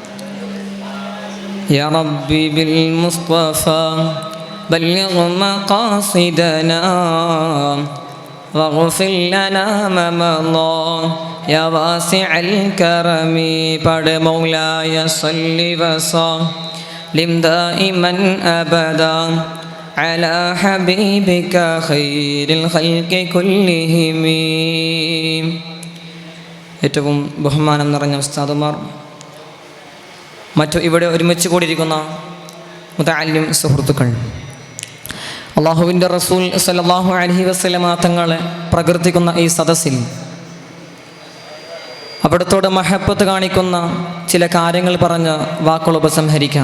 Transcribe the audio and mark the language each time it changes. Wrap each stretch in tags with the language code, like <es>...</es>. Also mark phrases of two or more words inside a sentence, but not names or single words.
<ar>يا ربي بالمصطفى بلغ مقاصدنا واغفر لنا ما مضى يا واسع الكرم. پڑھ مولاي صل وسلم دائما أبدا على حبيبك خير الخلق كلهم.</ar> <ml>ഏറ്റവും ബഹുമാനം നിറഞ്ഞ ഉസ്താദുമാർ, മറ്റു ഇവിടെ ഒരുമിച്ച് കൂടിയിരിക്കുന്ന മുതഅല്ലിം സുഹൃത്തുക്കൾ, അള്ളാഹുവിൻ്റെ റസൂൽ</ml> <ar>صلى الله عليه وسلم</ar> <ml>തങ്ങളെ പ്രകീർത്തിക്കുന്ന ഈ സദസ്സിൽ അവിടത്തോട് മഹബത്ത് കാണിക്കുന്ന ചില കാര്യങ്ങൾ പറഞ്ഞ് വാക്കുകൾ ഉപസംഹരിക്കാം.</ml>